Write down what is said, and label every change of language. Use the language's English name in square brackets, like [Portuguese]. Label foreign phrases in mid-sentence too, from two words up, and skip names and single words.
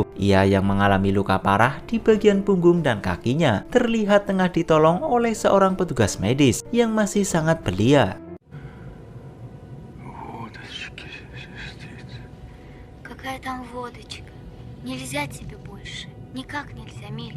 [Indonesian] Ia yang mengalami luka parah di bagian punggung dan kakinya terlihat tengah ditolong oleh seorang petugas medis yang masih sangat belia. [Russian] Какая там водочка? Нельзя тебе больше. Никак нельзя, миленький.